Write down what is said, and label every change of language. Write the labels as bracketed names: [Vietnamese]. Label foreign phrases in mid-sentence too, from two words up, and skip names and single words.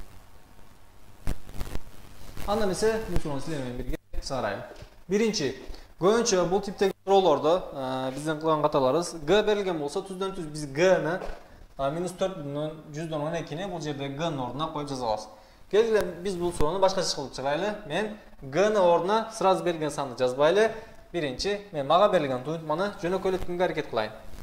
[Uzbek] Anda esa bu so'rovni sizlar bilan birga chiqaraylik. [Kyrgyz] Birinchi Көбүнчө бул типтеги суроолордо биздин кылган каталарыбыз g берилген болсо түздөн түз биз g-ны -4/112 бул жерде g-нын ордуна коюп жаза алабыз. Келгиле биз бул суроону башкача кылып чыгайлы. Мен g-нын ордуна сразу берилген санды жазбайлы. Биринчи, мен мага берилген туюнтманы жөнөкөйлөткөнгө аракет кылайын.